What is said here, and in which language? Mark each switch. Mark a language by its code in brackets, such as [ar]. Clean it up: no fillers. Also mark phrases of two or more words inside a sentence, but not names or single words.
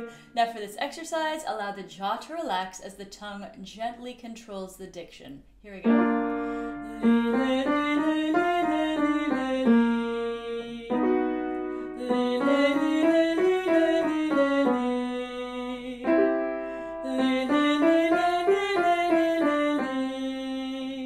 [en] Now for this exercise, allow the jaw to relax as the tongue gently controls the diction. Here we go. Li-lay, li-lay, li-lay, li-lay, li. Li-lay, li-lay, li-lay, li-lay, li. Li-lay, li-lay, li-lay, li-lay, li.